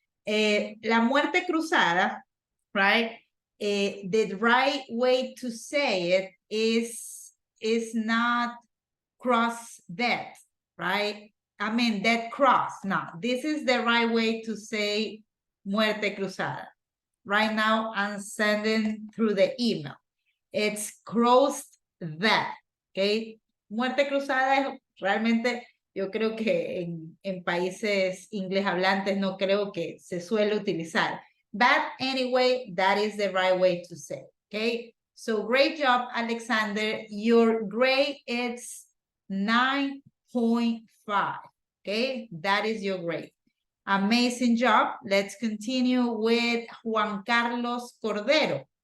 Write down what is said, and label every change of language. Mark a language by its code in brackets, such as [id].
[en] La muerte cruzada, right? The right way to say it is not cross death, right? I mean, death cross. No, this is the right way to say muerte cruzada. Right now, I'm sending through the email. It's crossed that, okay? [es] Muerte cruzada es realmente, yo creo que en países inglés hablantes no creo que se suele utilizar. [en] But anyway, that is the right way to say, okay? So great job, Alexander. Your grade is 9.5, okay? That is your grade. Amazing job. Let's continue with Juan Carlos Cordero.